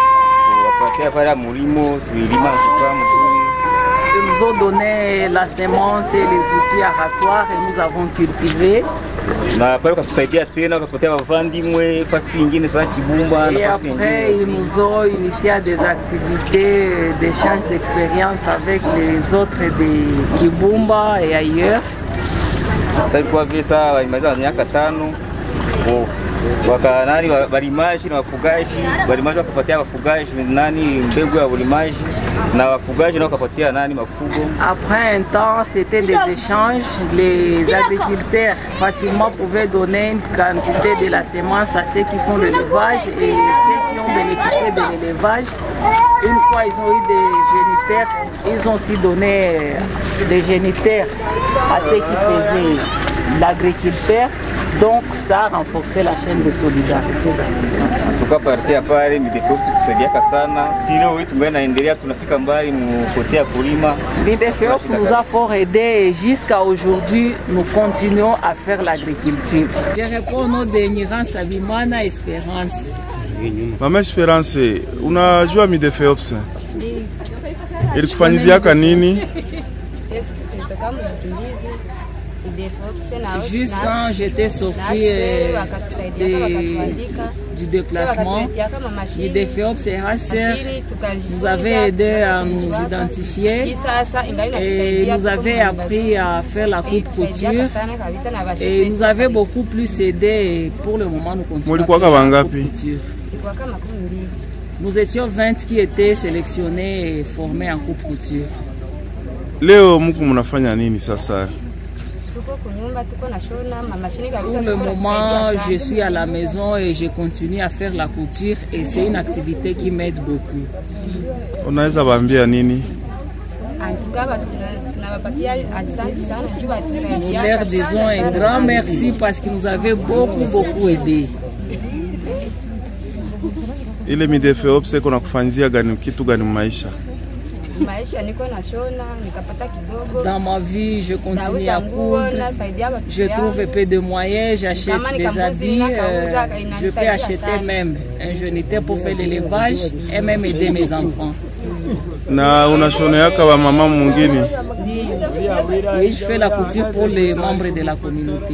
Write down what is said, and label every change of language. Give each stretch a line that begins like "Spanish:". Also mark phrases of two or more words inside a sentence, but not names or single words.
French: Ils nous ont donné la semence et les outils aratoires et nous avons cultivé. Et après, ils nous ont initié à des activités d'échange d'expérience avec les autres de Kibumba et ailleurs.
Swahili: Walimaji na wafugaji, walimaji wakapatia wafugaji nani mbegu ya ulimaji na wafugaji na wakapatia nani mafugo.
French: Après un temps, c'était des échanges. Les agriculteurs facilement pouvaient donner une quantité de la semence à ceux qui font l'élevage et ceux qui ont bénéficié de l'élevage. Une fois ils ont eu des géniteurs, ils ont aussi donné des géniteurs à ceux qui faisaient l'agriculteur. Donc ça a renforcé la chaîne de solidarité. Midefeops nous a fort aidé et jusqu'à aujourd'hui nous continuons à faire l'agriculture. Je réponds au nom de Niran Sabimana Espérance.
Swahili: Mama Espérance, unajua Midefeops? Ilikufanyiziaka nini?
French: Juste quand j'étais sortie du déplacement, Midefeops et HCR nous avaient aidé à nous identifier et nous avaient appris à faire la coupe couture et nous avaient beaucoup plus aidé. Pour le moment, nous continuons à faire la coupe couture. Nous étions 20 qui étaient sélectionnés et formés en coupe couture.
Swahili: Leo muku munafanya nini sasa?
French: Pour le moment, je suis à la maison et je continue à faire la couture et c'est une activité qui m'aide beaucoup.
Swahili: Unaweza waambia nini?
French: Nous leur disons un grand merci parce qu'ils nous avaient beaucoup aidé.
Swahili: Ile Midefeops kuna kufanyia gani kitu gani maisha?
French: Dans ma vie, je continue à coudre, je trouve un peu de moyens, j'achète des habits, je peux acheter même un géniteur pour faire l'élevage et même aider mes enfants. Oui, je fais la couture pour les membres de la communauté.